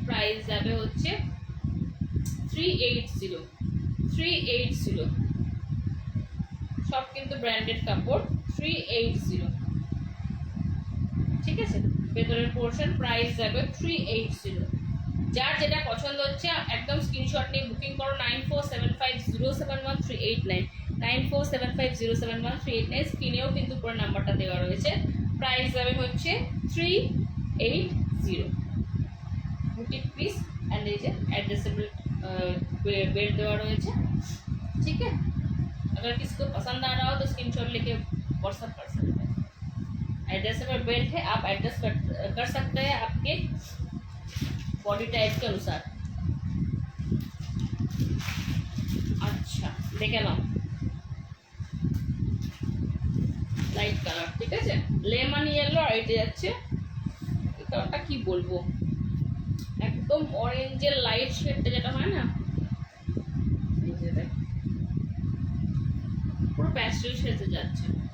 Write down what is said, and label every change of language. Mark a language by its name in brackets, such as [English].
[Bangla] Price যাবে হচ্ছে 380, সব কিন্তু ব্র্যান্ডেড কাপড়, 380, ঠিক আছে। ভেতরের পোর্শন, প্রাইস যাবে 380, যার যেটা পছন্দ হচ্ছে একদম স্ক্রিনশট নিয়ে বুকিং করো 9475071389 9475071389 স্ক্রিনেও কিন্তু পুরো নাম্বারটা দেওয়া রয়েছে। প্রাইস যাবে হচ্ছে 380 বুটিক পিস [Hindi] एंड ये एडजस्टेबल बेल्ट देवा रहे हैं। ठीक है, अगर किसी को पसंद आ रहा हो तो स्क्रीनशॉट लेके व्हाट्सअप कर सकते हैं। एडजस्टेबल बेल्ट है, आप एडजस्ट कर सकते हैं आपके बॉडी टाइप के अनुसार। अच्छा देखे ना लाइट कलर, ठीक है लेमन येलो [Bangla] আর এটা যাচ্ছে এই কালারটা কি বলবো একদম অরেঞ্জের লাইট শেডটা যেটা হয় না এই যে দেখ পুরো প্যাস্টেল শেডে যাচ্ছে।